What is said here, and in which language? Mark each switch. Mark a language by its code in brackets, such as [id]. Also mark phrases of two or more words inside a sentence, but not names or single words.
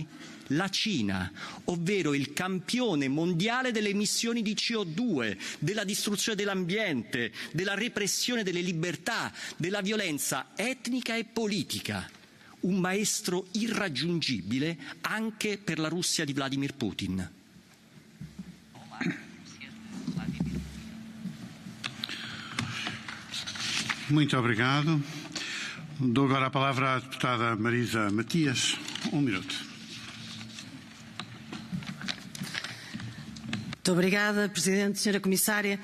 [it] La Cina, ovvero il campione mondiale delle emissioni di CO2, della distruzione dell'ambiente, della repressione delle libertà, della violenza etnica e politica. Un maestro irraggiungibile anche per la Russia di Vladimir Putin. [pt] Muito obrigado. Dou agora a palavra à deputada Marisa Matias. Minuto. Muito obrigada, Presidente, Senhora Comissária.